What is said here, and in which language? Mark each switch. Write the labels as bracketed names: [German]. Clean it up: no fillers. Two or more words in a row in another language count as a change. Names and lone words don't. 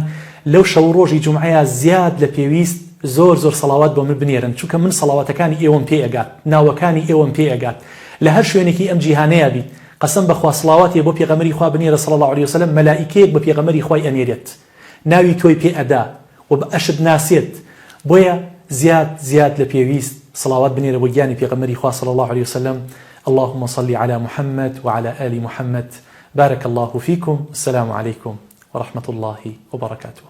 [Central Kurdish] لەو شەو ڕۆژی جومعەیە زیاد لە پێویست زۆر زۆر سەڵاوات بۆ من بنێرن، چونکە من سەڵاواتەکانی ئێوەم پێ ئەگات، ناوەکانی ئێوەم پێ ئەگات. لە هەر شوێنێکی ئەم جیهانەیە بیت، قەسەم بەخوا سڵاواتی بۆ پێغەمبەری خوا بنێرە [Arabic] صلی الله علیه وسلم، [Central Kurdish] مەلائیکەیەک بە پێغەمبەری خوای ئەنێرێت، ناوی تۆی پێ ئەدا و بە ئەشت ناسێت. بۆیە زیاد لە پێویست سڵاوات بنێرە بۆ گیانی پێغەمبەری خوا [Arabic] صلی الله علیه وسلم. اللهم صل على محمد وعلى آل محمد. بارك الله فيكم. السلام عليكم ورحمة الله وبركاته.